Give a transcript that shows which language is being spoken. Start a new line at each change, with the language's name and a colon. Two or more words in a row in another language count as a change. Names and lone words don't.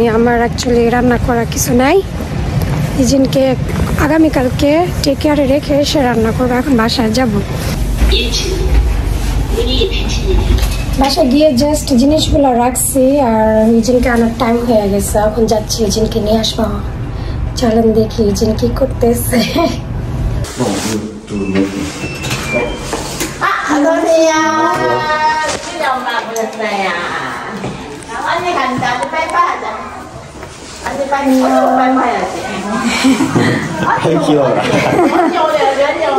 Bangla: আমার অ্যাকচুয়ালি রান্না করা কিছু নাই, ইজিনকে আগামীকালকে
English: take care
Bangla: রেখে এসে রান্না করবো। এখন বাসায় যাব, বাসায় গিয়ে জাস্ট জিনিসগুলো রাখছি, আর ইজিনকে আনার টাইম হয়ে গেছে। এখন যাচ্ছি ইজিনকে নিয়ে আসবো। চলেন দেখি ইজিন কি করতেছে।
Korean: 안녕하세요. 우리 엄마 불렀어요. 언니 간다. 언니 빨리 하자. 언니 빨리 해야지. 귀여워라. 언니 오래 언니.